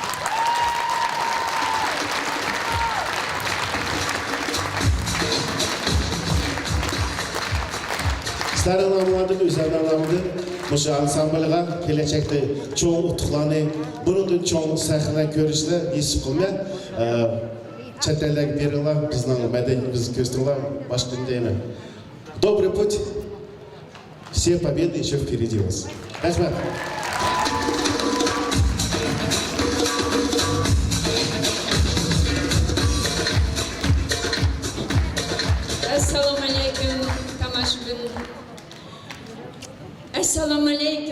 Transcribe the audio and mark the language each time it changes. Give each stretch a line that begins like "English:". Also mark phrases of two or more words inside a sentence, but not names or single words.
Uzbek: Sizlarning nomlaringiz o'zlarining nomida o'sha ansamblga kelajakda cho'ng utuqlarni, bundan cho'ng sahna ko'rishni nasib qilmay, chet ellarga beringlar, bizning madaniyatimizni ko'rsatinglar, boshqa deyman.
Russian: Добрый путь. Все победы еще впереди вас.
Uzbek: Rahmat. Assalomu alaykum tomoshabin. Assalomu alaykum.